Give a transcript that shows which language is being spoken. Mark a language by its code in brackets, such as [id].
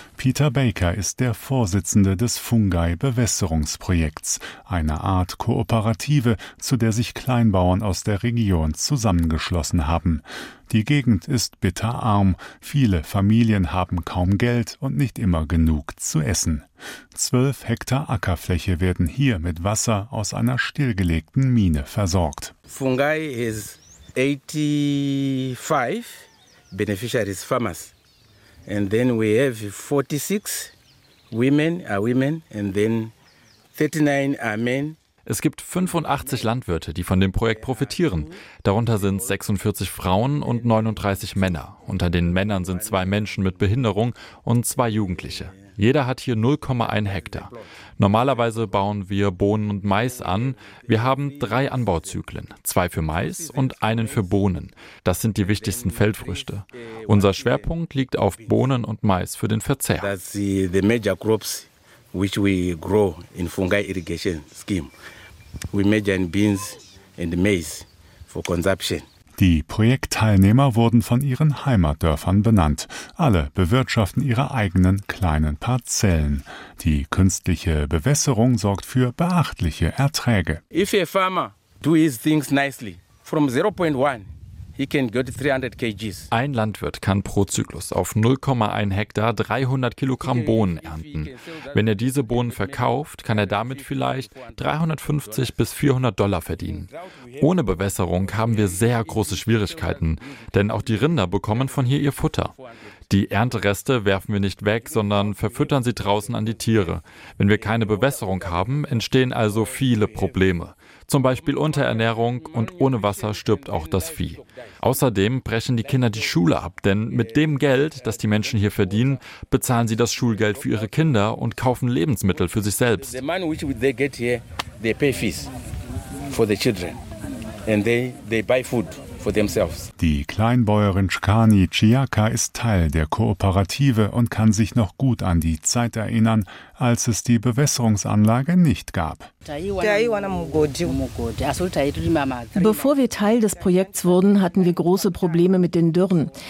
[de] Peter Baker ist der Vorsitzende des Fungai-Bewässerungsprojekts, einer Art Kooperative, zu der sich Kleinbauern aus der Region zusammengeschlossen haben. Die Gegend ist bitterarm. Viele Familien haben kaum Geld und nicht immer genug zu essen. 12 Hektar Ackerfläche werden hier mit Wasser aus einer stillgelegten Mine versorgt. [en] Fungai is 85 beneficiaries farmers. And then we have 46 women are women and then 39 are men. [de] Es gibt 85 Landwirte, die von dem Projekt profitieren. Darunter sind 46 Frauen und 39 Männer. Unter den Männern sind 2 Menschen mit Behinderung und 2 Jugendliche. Jeder hat hier 0,1 Hektar. Normalerweise bauen wir Bohnen und Mais an. Wir haben 3 Anbauzyklen, 2 für Mais und 1 für Bohnen. Das sind die wichtigsten Feldfrüchte. Unser Schwerpunkt liegt auf Bohnen und Mais für den Verzehr. [en] That's the major crops which we grow in Fungai Irrigation Scheme. We major in beans and maize for consumption. [de] Die Projektteilnehmer wurden von ihren Heimatdörfern benannt. Alle bewirtschaften ihre eigenen kleinen Parzellen. Die künstliche Bewässerung sorgt für beachtliche Erträge. [en] If a farmer do his things nicely, from 0.1, he can get 300 kg. [de] Ein Landwirt kann pro Zyklus auf 0,1 Hektar 300 Kilogramm Bohnen ernten. Wenn er diese Bohnen verkauft, kann er damit vielleicht 350 bis 400 Dollar verdienen. Ohne Bewässerung haben wir sehr große Schwierigkeiten, denn auch die Rinder bekommen von hier ihr Futter. Die Erntereste werfen wir nicht weg, sondern verfüttern sie draußen an die Tiere. Wenn wir keine Bewässerung haben, entstehen also viele Probleme. Zum Beispiel Unterernährung, und ohne Wasser stirbt auch das Vieh. Außerdem brechen die Kinder die Schule ab, denn mit dem Geld, das die Menschen hier verdienen, bezahlen sie das Schulgeld für ihre Kinder und kaufen Lebensmittel für sich selbst. [en] The money which they get here, they pay fees for the children and they buy food. [de] Die Kleinbäuerin Shkani Chiaka ist Teil der Kooperative und kann sich noch gut an die Zeit erinnern, als es die Bewässerungsanlage nicht gab. Bevor wir Teil des Projekts wurden, hatten wir große Probleme mit den Dürren.